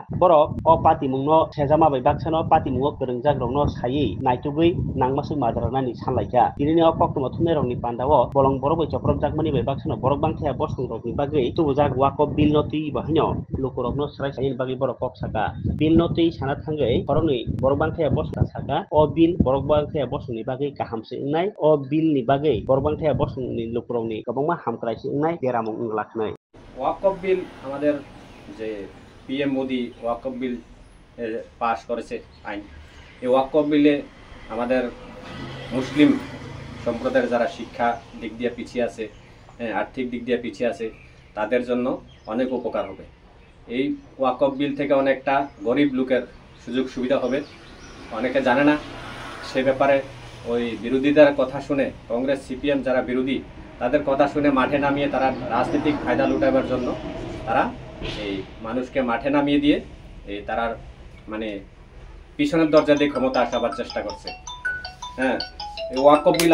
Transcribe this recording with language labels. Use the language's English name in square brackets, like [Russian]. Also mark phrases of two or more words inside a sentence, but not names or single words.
[Kok Borok] borok o patimungno sejama bai baksano patimungo kwrwngjak rokno sai naitugui nangmasuk madrarnani sanlaika dinini o koktuma thunrerokni pandao bolong borok bai choprobjakmani bai baksano borok bangkhe bosongrokni bagui tubujak Wakop bill no tui bahino lukurokno srai saini bagui borok kok saka bill no tui sana thangui borokni borok bangkhe bosna saka o bill borok bangkhe bosongni bagui kaham se wngnai o bill ni bagui borok bangkhe bosongni lukurokni kwbangma hamkrai se wngnai beramung wnglakhwnai [Bangla] ওয়াকফ বিল আমাদের যে পিএম মোদি ওয়াকফ বিল পাশ করেছে আইন এই ওয়াকফ বিলে আমাদের মুসলিম সম্প্রদায়ের যারা শিক্ষা দিক দিয়ে পিছিয়ে আছে আর্থিক দিক দিয়ে পিছিয়ে আছে তাদের জন্য অনেক উপকার হবে এই ওয়াকফ বিল থেকে অনেকটা গরিব লোকের সুযোগ সুবিধা হবে অনেকে জানে না সে ব্যাপারে ওই বিরোধীদের কথা শুনে কংগ্রেস সিপিএম যারা বিরোধী তাদের কথা শুনে মাঠে নামিয়ে তারা রাজনৈতিক ফায়দা লুটাবার জন্য তারা এই মানুষকে মাঠে নামিয়ে দিয়ে এই তারা মানে পিছনের দরজা দিয়ে ক্ষমতা আসাবার চেষ্টা করছে হ্যাঁ এই ওয়াকফ